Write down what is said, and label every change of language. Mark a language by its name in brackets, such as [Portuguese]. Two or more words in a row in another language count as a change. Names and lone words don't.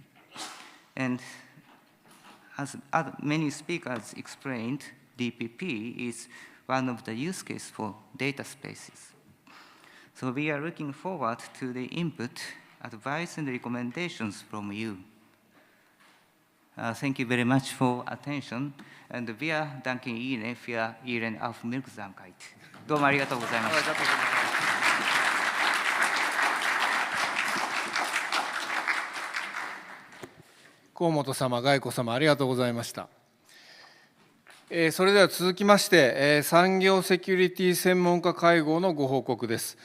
[English] And as many speakers explained, DPP is one of the use cases for data spaces. So we are looking forward to the input, advice, and recommendations from you. Thank you very much for attention. [German] Und wir danken Ihnen für Ihre Aufmerksamkeit. [Japanese] どうもありがとうございました。河本様、Gayko様、ありがとうございました。それでは続きまして、産業セキュリティ専門家会合のご報告です。